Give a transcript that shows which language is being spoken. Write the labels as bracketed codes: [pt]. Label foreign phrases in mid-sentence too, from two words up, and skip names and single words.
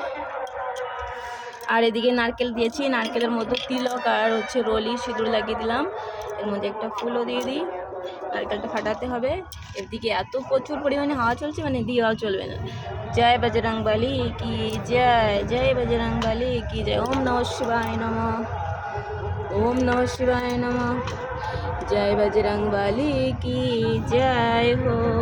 [bn] আর এদিকে নারকেল দিয়েছি, নারকেলের মধ্যে তিলক আর হচ্ছে রলি সিঁদুর লাগিয়ে দিলাম। এর মধ্যে একটা ফুলও দিয়ে দিই, নারকেলটা ফাটাতে হবে। এদিকে এত প্রচুর পরিমাণে হাওয়া চলছে, মানে দিয়েও চলবে না। [hi] जय बजरंगबली की जय, जय बजरंगबली की जय। [sa] ওম নমঃ শিবায় নমঃ, ওম নমঃ শিবায় নমঃ। [hi] जय बजरंगबली की जय हो।